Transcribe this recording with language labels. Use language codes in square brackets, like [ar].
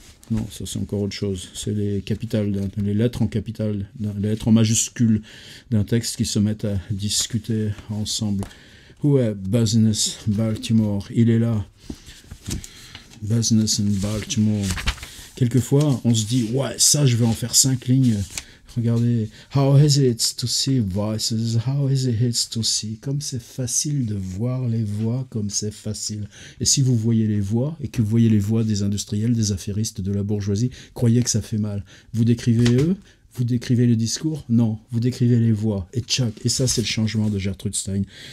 [fr] Non, ça c'est encore autre chose. C'est les capitales, les lettres en capitales, les lettres en majuscules d'un texte qui se mettent à discuter ensemble. Où est Business Baltimore? Il est là. Business in Baltimore. Quelquefois, on se dit, ouais, ça, je vais en faire 5 lignes. Regardez, [en] how easy it's to see voices, how easy it's to see. [fr] Comme c'est facile de voir les voix, comme c'est facile. Et si vous voyez les voix, et que vous voyez les voix des industriels, des affairistes, de la bourgeoisie, croyez que ça fait mal. Vous décrivez eux, vous décrivez le discours? Non, vous décrivez les voix. Et tchac, et ça c'est le changement de Gertrude Stein.